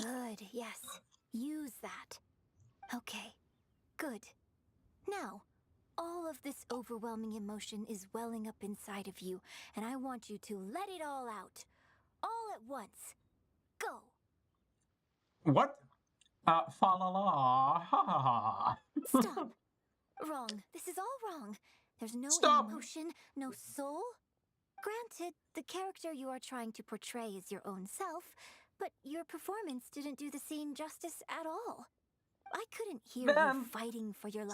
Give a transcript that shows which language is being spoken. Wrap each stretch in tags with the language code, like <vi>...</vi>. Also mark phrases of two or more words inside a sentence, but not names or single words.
<en>Good, yes. Use that. Okay, good. Now, all of this overwhelming emotion is welling up inside of you, and I want you to let it all out. All at once. Go! What? Fa la la, ha ha ha. Stop! Wrong. This is all wrong. There's no Stop. emotion, no soul. Granted, the character you are trying to portray is your own self, but your performance didn't do the scene justice at all. I couldn't hear Man, you fighting for your life</en>